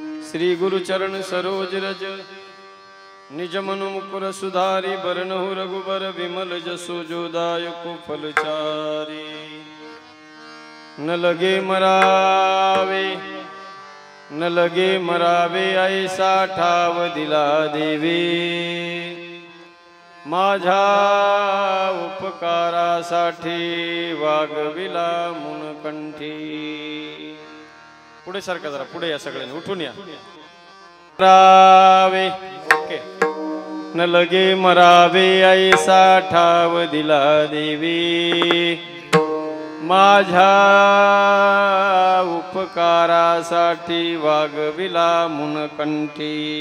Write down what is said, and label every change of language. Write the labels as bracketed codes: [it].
[awa] श्री गुरु चरण सरोज रज, निज मनु मुकुर सुधारी। बरनहु रघुबर विमल जसु जोदायको फलचारी। [mr] न लगे मरावे, न लगे मरावे, ऐसा ठाव दिला देवी। माझ्या उपकारासाठी वागविला मुनकंठी। पुढे सारखा जरा पुढे या, सगळ्यांनी उठून या। मरावे, ओके। न लगे मरावे, ऐसा ठाव दिला देवी। माझ्या उपकारासाठी वागविला मुनकंठी।